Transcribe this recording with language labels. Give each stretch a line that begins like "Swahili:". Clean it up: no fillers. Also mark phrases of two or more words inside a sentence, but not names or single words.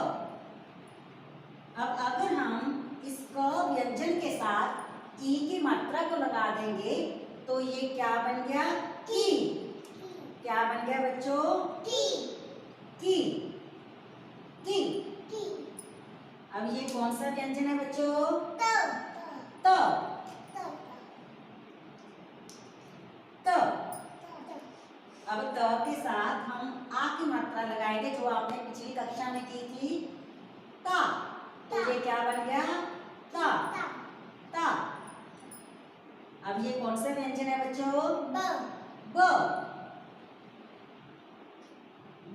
Hindi: अब अगर हम इस क व्यंजन के साथ ई की मात्रा को लगा देंगे तो ये क्या बन गया? की। क्या बन गया बच्चों? की। की। की। की। अब ये कौन सा व्यंजन है बच्चों? त। त। त। त। अब त के साथ हम आ की मात्रा लगाएंगे, जो आपने पिछली कक्षा में की थी, ता। तो ये क्या बन गया? ता। ता। अब ये कौन सा व्यंजन है बच्चों? ब। ब। ब।